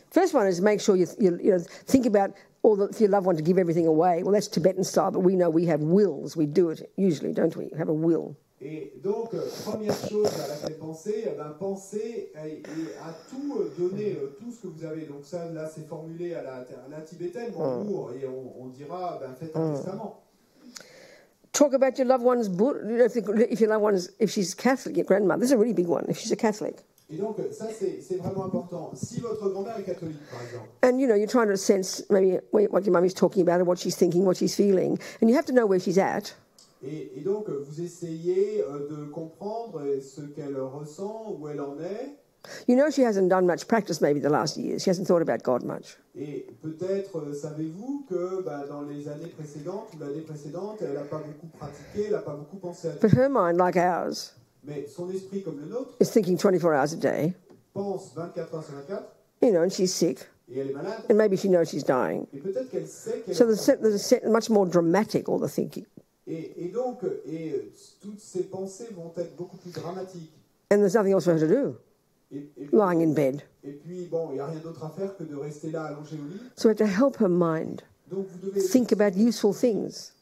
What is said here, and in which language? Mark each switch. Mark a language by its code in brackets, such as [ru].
[en] First one is make sure you think about if you love one to give everything away. Well, that's Tibetan style, but we know we have wills. We do it usually, don't we? Have a will. [fr] Et donc, première chose à laquelle penser, pensez à tout donner, tout ce que vous avez. Donc ça, là, c'est formulé à la tibétaine, en cours, et on dira, faites un testament. [en] Talk about your loved one's, if your loved one's, if she's Catholic, your grandmother. This is a really big one, if she's a Catholic. [fr] Et donc, ça, c'est vraiment important. Si votre grand-mère est catholique, par exemple. [en] And, you're trying to sense maybe what your mummy's talking about, or what she's thinking, what she's feeling. And you have to know where she's at. [fr] Et donc, vous essayez de comprendre ce qu'elle ressent, où elle en est. [en] She hasn't done much practice maybe the last years. She hasn't thought about God much. [fr] Et peut-être savez-vous que dans les années précédentes ou l'année précédente, elle n'a pas beaucoup pratiqué, elle n'a pas beaucoup pensé à Dieu. [en] But her mind, like ours, [fr] Mais son esprit, comme le nôtre, [en] is thinking 24 hours a day. [fr] Pense 24 heures sur 24. [en] And she's sick. [fr] Et elle est malade. [en] And maybe she knows she's dying. [fr] Et peut-être qu'elle sait qu'elle [en] So there's much more dramatic, all the thinking. [fr] Et donc, toutes ces pensées vont être beaucoup plus dramatiques. [en] And there's nothing else for her to do, lying in bed. [fr] Et puis, il n'y a rien d'autre à faire que de rester là allongé au lit. [en] So we have to help her mind [fr] Donc, vous devez [en] think about useful things